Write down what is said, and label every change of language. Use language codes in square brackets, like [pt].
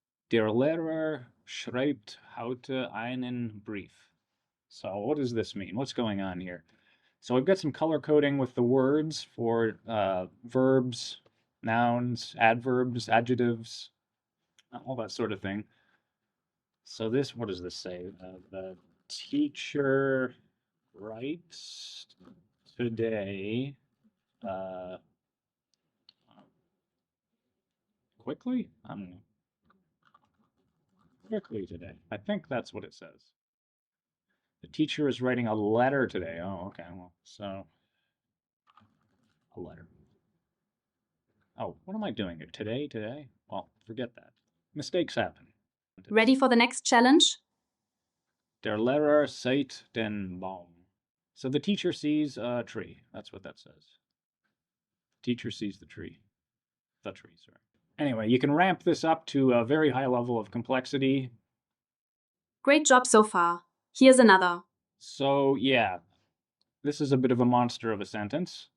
[de] Der Lehrer schreibt heute einen Brief. [en] So what does this mean? What's going on here? So we've got some color coding with the words for verbs, nouns, adverbs, adjectives, all that sort of thing. So this, what does this say? The teacher writes today quickly? I don't know. Quickly today. I think that's what it says. The teacher is writing a letter today. Oh, okay. Well, so a letter. Oh, what am I doing here? Today? Well, forget that. Mistakes happen. Ready for the next challenge? [de] Der Lehrer sieht den Baum. [en] So the teacher sees a tree. That's what that says. Teacher sees the tree. The tree, sorry. Anyway, you can ramp this up to a very high level of complexity. Great job so far. Here's another. So, yeah, this is a bit of a monster of a sentence.